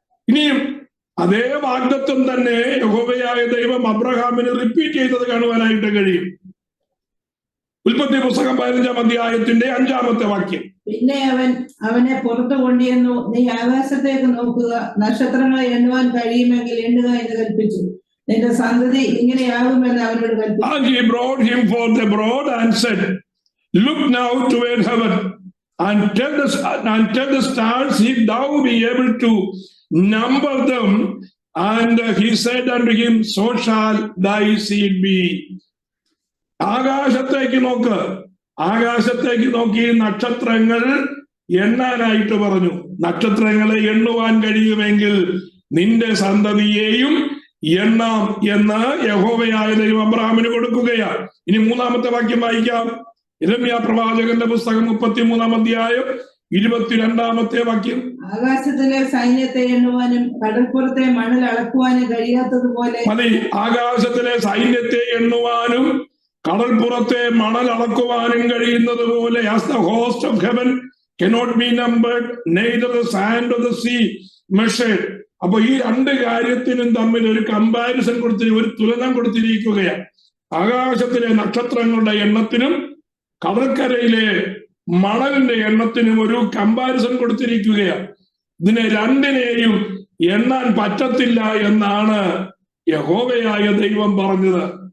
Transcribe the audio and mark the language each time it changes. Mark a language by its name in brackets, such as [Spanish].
[Malayalam] ഇനിയും അതേ വാഗ്ദത്തം തന്നെ യഹോവയായ ദൈവം അബ്രഹാമിന് റിപ്പീറ്റ് ചെയ്തത് കാണുവാനായിട്ട് കഴിയും. ഉൽപ്പത്തി പുസ്തകം 15-ാം അധ്യായത്തിന്റെ 5-ാമത്തെ വാക്യം. പിന്നെ അവനെ പുറത്തു കൊണ്ടുവന്നു, നീ ആകാശത്തേക്ക് നോക്കുക, നക്ഷത്രങ്ങളെ എണ്ണുവാൻ കഴിയുമെങ്കിൽ എണ്ണുക എന്ന് കൽപ്പിച്ചു. നിന്റെ സന്തതി ഇങ്ങനെയാകുമെന്ന് അവനോട് കൽപ്പിച്ചു. [English] And he brought him forth abroad and said, look now toward heaven and tell the stars if thou be able to number them. And he said unto him, so shall thy seed be. [Malayalam] ആകാശത്തേക്ക് നോക്ക്, ആകാശത്തേക്ക് നോക്കി നക്ഷത്രങ്ങൾ എണ്ണാനായിട്ട് പറഞ്ഞു. നക്ഷത്രങ്ങളെ എണ്ണുവാൻ കഴിയുമെങ്കിൽ നിന്റെ സന്തതിയെയും എണ്ണാം എന്ന് യഹോവയായ ദൈവം അബ്രഹാമിന് കൊടുക്കുകയാണ്. ഇനി 3-ാമത്തെ വാക്യം വായിക്കാം. യിരെമ്യാ പ്രവാചകന്റെ പുസ്തകം 33-ാം അധ്യായം 22-ാമത്തെ വാക്യം. ആകാശത്തിലെ സൈന്യത്തെ എണ്ണുവാനും കടൽപ്പുറത്തെ മണൽ അളക്കുവാനും കഴിയാത്തതുപോലെ. മതി. ആകാശത്തിലെ സൈന്യത്തെ എണ്ണുവാനും കടൽപ്പുറത്തെ മണൽ അളക്കുവാനും കഴിയുന്നത് പോലെ, [English] as the host of heaven cannot be numbered, neither the sand of the sea measured. [Malayalam] അപ്പൊ ഈ രണ്ട് കാര്യത്തിനും തമ്മിൽ ഒരു കമ്പാരിസൺ ഒരു തുലനം കൊടുത്തിരിക്കുകയാണ്. ആകാശത്തിലെ നക്ഷത്രങ്ങളുടെ എണ്ണത്തിനും കടൽക്കരയിലെ മണലിന്റെ എണ്ണത്തിനും ഒരു കമ്പാരിസൺ കൊടുത്തിരിക്കുകയാണ്. ഇതിനെ രണ്ടിനെയും എണ്ണാൻ പറ്റത്തില്ല എന്നാണ് യഹോവയായ ദൈവം പറഞ്ഞത്.